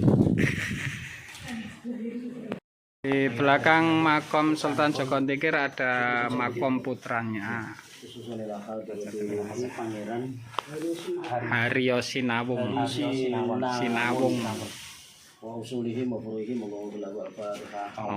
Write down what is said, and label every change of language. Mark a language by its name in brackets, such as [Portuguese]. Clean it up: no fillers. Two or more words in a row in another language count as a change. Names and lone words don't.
[Indonesian] Di belakang makam Sultan Joko Tingkir ada makam putranya, Haryo Sinawung. [Arabic] وأصولهم وفروعهم وقولا الفاتحة.